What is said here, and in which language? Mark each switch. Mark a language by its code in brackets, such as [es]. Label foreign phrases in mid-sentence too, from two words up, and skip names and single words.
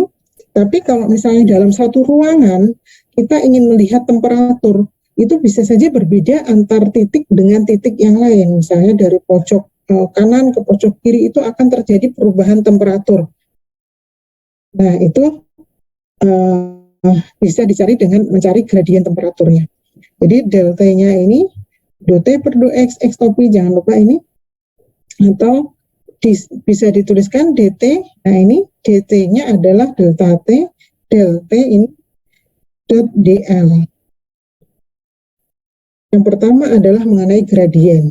[id] Tapi kalau misalnya dalam satu ruangan kita ingin melihat temperatur, itu bisa saja berbeda antar titik dengan titik yang lain. Misalnya dari pojok kanan ke pojok kiri itu akan terjadi perubahan temperatur. Nah itu bisa dicari dengan mencari gradien temperaturnya. Jadi delta-nya ini do T per do X topi, jangan lupa ini. Atau bisa dituliskan dt. Nah ini dt-nya adalah delta T, del T ini dot dl. Yang pertama adalah mengenai gradien.